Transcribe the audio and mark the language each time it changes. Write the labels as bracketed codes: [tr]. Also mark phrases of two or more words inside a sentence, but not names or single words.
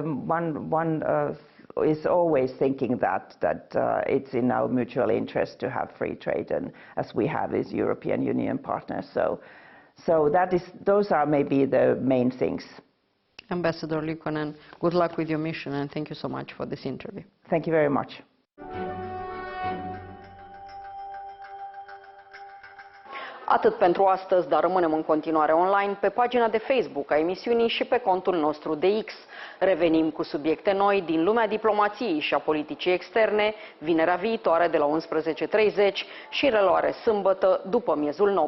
[en] And one is always thinking that it's in our mutual interest to have free trade, and as we have as European Union partners. So those are maybe the main things. Ambassador Liukkonen, good luck with your mission, and thank you so much for this interview. Thank you very much. [ro] Atât pentru astăzi, dar rămânem în continuare online pe pagina de Facebook a emisiunii și pe contul nostru de X. Revenim cu subiecte noi din lumea diplomației și a politicii externe, vinerea viitoare de la 11:30 și reluare sâmbătă după miezul nopții.